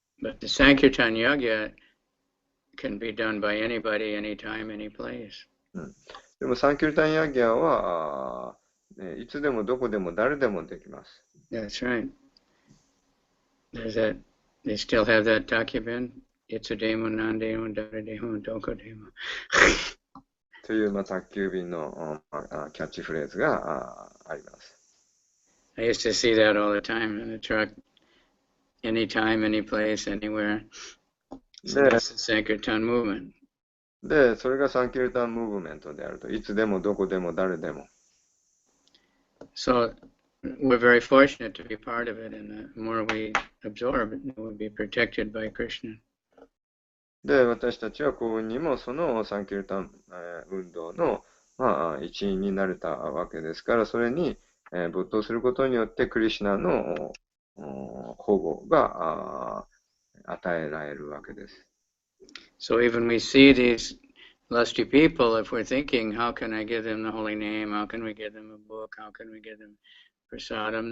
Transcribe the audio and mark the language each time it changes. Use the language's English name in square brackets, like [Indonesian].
[English] But the Sankirtan Yagya can be done by anybody, anytime, any place. [Japanese] でも、サンキルタンヤギャは、いつでもどこでも誰でもできます。 [English] That's right. They still have that Takyaben? [Japanese] Itsudemo, Nandemo, Darademo, Dokodemo. という、宅急便のキャッチフレーズがあります。 [English] I used to see that all the time in the truck. Anytime, any place, anywhere. So that's the Sankirtan movement. [Japanese] で、それがサンキルタンムーブメントであると。いつでもどこでも誰でも。 [English] So we're very fortunate to be part of it, and the more we absorb, we'll be protected by Krishna. [Japanese] で、私たちは幸運にもそのサンキルタン運動の、一員になれたわけですから、それに没頭することによってクリシュナの保護が与えられるわけです。 [English] So even we see these lusty people, if we're thinking, how can I give them the holy name? How can we give them a book? How can we give them prasadam?